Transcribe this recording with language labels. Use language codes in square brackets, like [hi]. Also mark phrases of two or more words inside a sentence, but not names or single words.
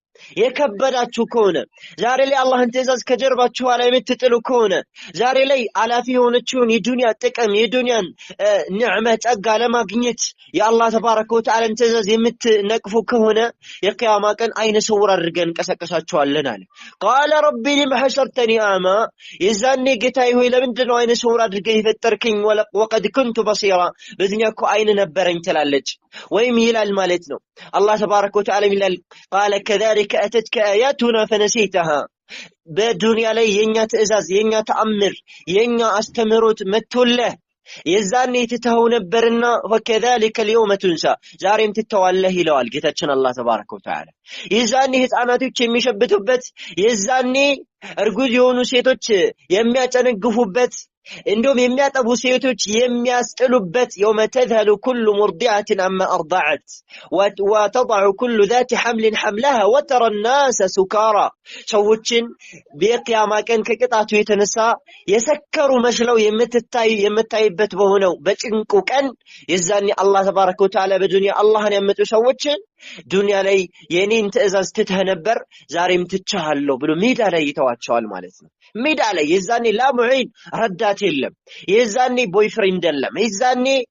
[am] የከበዳችሁ ከሆነ ዛሬ ላይ አላህን ትእዛዝ ከጀርባችሁ ላይ የምትጥሉ ከሆነ ዛሬ ላይ አላፊ የሆነችውን የዱንያ ጥቅም የዱንያን ንዕመ ጸጋ ለማግኘት የአላህ [ar] تبارك وتعالى [am] ትእዛዝ የምትነቅፉ ከሆነ የቂያማ ቀን አይነ ስውር አድርገን እንቀሰቅሳችኋለን አለ። [ar] قال رب لم حشرتني أعمى። [am] የዛኔ ጌታዬ ሆይ ለምንድን ነው አይነ ስውር አድርገህ የፈጠርከኝ? [ar] وقد كنت بصيرا። [am] በዚያ እኮ አይን ነበረኝ ትላለች ወይም ይላል ማለት ነው። አላህ [ar] تبارك وتعالى [am] ይላል [ar] قال كذلك أتتك آياتنا فنسيتها። [am] በዱንያ ላይ የኛ ትእዛዝ የኛ ተአምር የኛ አስተምሮት መጥቶልህ የዛኔ ትተው ነበርና [ar] وكذلك اليوم تنسى [am] ዛሬም ትተዋለህ ይለዋል ጌታችን አላህ [ar] تبارك وتعالى። [am] የዛኔ ህፃናቶች የሚሸብቱበት የዛኔ እርጉዝ የሆኑ ሴቶች የሚያጨነግፉበት እንደውም የሚያጠቡ ሴቶች የሚያስጥሉበት [ar] يوم تذهل كل مرضعة عما أرضعت وتضع كل ذات حمل حملها وترى الناس سكارى። [am] ሰዎችን በቂያማ ቀን ከቅጣቱ የተነሳ የሰከሩ መስለው የምታይበት በሆነው በጭንቁ ቀን የዛኔ አላህ [ar] تبارك وتعالى [am] በዱንያ አላህን ያመጡ ሰዎችን ዱንያ ላይ የኔን ትእዛዝ ትተህ ነበር ዛሬም ትቻለሁ ብሎ ሜዳ ላይ ይተዋቸዋል ማለት ነው። ሜዳ ላይ የዛኔ ላሙዒን ረዳት የለም፣ የዛኔ ቦይፍሬንድ የለም፣ የዛኔ